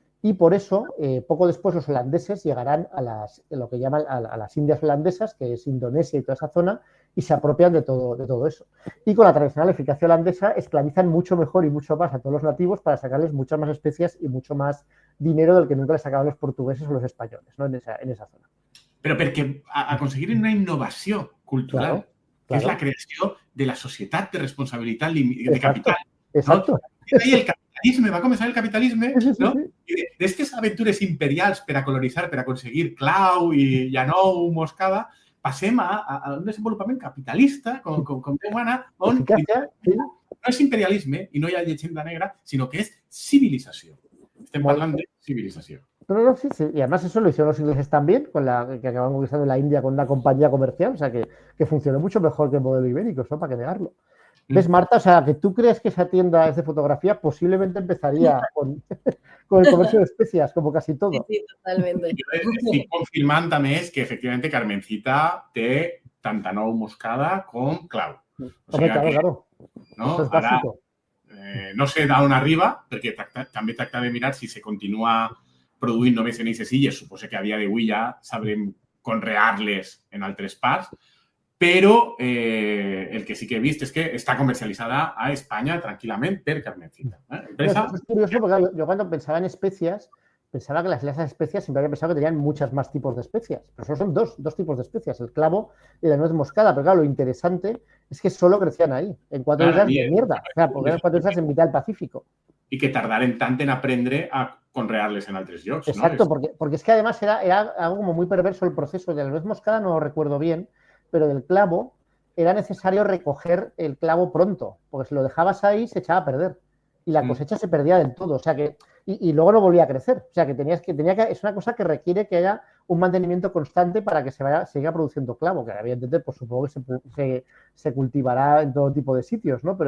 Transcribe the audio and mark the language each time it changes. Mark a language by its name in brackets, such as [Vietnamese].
[Spanish] Y por eso, poco después, los holandeses llegarán a lo que llaman a las Indias holandesas, que es Indonesia y toda esa zona, y se apropian de todo eso. Y con la tradicional eficacia holandesa esclavizan mucho mejor y mucho más a todos los nativos para sacarles muchas más especias y mucho más dinero del que nunca les sacaban los portugueses o los españoles, ¿no? en esa zona. [Catalan] Pero perquè a conseguir una innovació cultural, [Spanish] claro. [Catalan] que és la creació de la societat de responsabilitat de capital. [Spanish] Exacto. [Catalan] No? Ahí el capitalisme, va començar el capitalisme, no? Sí. I d'aquestes aventures imperials per a colonitzar, per a aconseguir clau i llanou, moscada, passem a un desenvolupament capitalista, com Déu mana, on no és imperialisme i no hi ha llegenda negra, sinó que és civilització. Estem parlant de civilización. [Spanish] No, sí. Y además eso lo hicieron los ingleses también, que acabaron conquistando la India con una compañía comercial, o sea, que funcionó mucho mejor que el modelo ibérico, eso para qué negarlo. ¿Ves, Marta? O sea, que tú crees que esa tienda de fotografía posiblemente empezaría con el comercio de especias, como casi todo. Sí, totalmente. [Catalan] Estic confirmant també és que, efectivament, Carmencita té tanta nou moscada com clau. O sigui, [Spanish] claro. No? Eso es [Catalan] Ara, [Spanish] básico. [Catalan] no sé d'on arriba, perquè també tracta de mirar si se continua produint només en aquestes illes. Suposo que a dia d'avui ja sabrem conrear-les en altres parts, però el que sí que he vist és que està comercialitzada a Espanya tranquil·lament per Carmencita. [Spanish] Es curioso porque yo cuando pensaba en especias, pensaba que las especias siempre había pensado que tenían muchas más tipos de especias. Pero solo son dos tipos de especias, el clavo y la nuez moscada. Pero claro, lo interesante es que solo crecían ahí, en 4 islas de mierda. O sea, porque eran 4 islas en mitad del Pacífico. [Catalan] I que tardaren tant en aprendre a conrear-les en altres llocs. [Spanish] Exacto, ¿no? porque es que además era algo como muy perverso el proceso. De la nuez moscada no lo recuerdo bien, pero del clavo era necesario recoger el clavo pronto, porque si lo dejabas ahí se echaba a perder y la cosecha se perdía del todo, o sea que y luego no volvía a crecer, o sea que es una cosa que requiere que haya un mantenimiento constante para que se siga produciendo clavo, que evidentemente pues supongo que se cultivará en todo tipo de sitios, ¿no?